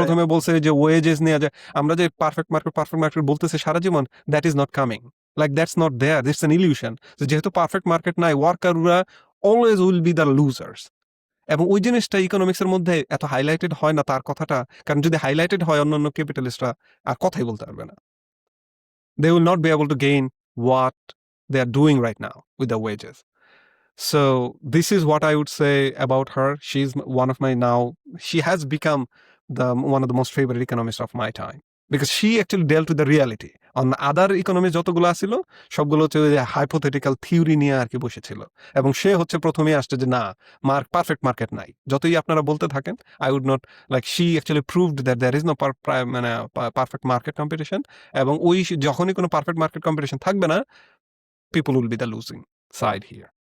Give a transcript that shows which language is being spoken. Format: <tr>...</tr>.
<bn>প্রথমে বলছে যে ওয়েজেস নিয়ে যে আমরা যে পারফেক্ট মার্কেট বলতেছে সারা জীবন, that is not coming, like that's not there, it's an illusion. যেহেতু পারফেক্ট মার্কেট নাই, ওয়ার্কাররা always will be the losers. এবং ওই জিনিসটা ইকোনমিক্সের মধ্যে এত হাইলাইটেড হয় না তার কথাটা, কারণ যদি হাইলাইটেড হয় অন্যান্য ক্যাপিটালিস্টরা আর কথাই বলতে পারবে না।</bn> <en>They will not be able to gain what they are doing right now with the wages. So this is what I would say about her. She's one of my now. She has become one of the most favorite economists of my time because she actually dealt with the reality.</en> <bn>On other economists যতগুলো ছিল সবগুলো হচ্ছে hypothetical theory নিয়ে আর কি বসেছিল, এবং সে হচ্ছে প্রথমেই আসছে যে না, পারফেক্ট মার্কেট নাই। যতই আপনারা বলতে থাকেন, I would not like, she actually proved that there is no মানে পারফেক্ট মার্কেট কম্পিটিশন, এবং ওই যখনই কোনো পারফেক্ট মার্কেট কম্পিটিশন থাকবে না, people will be the losing side here.</bn>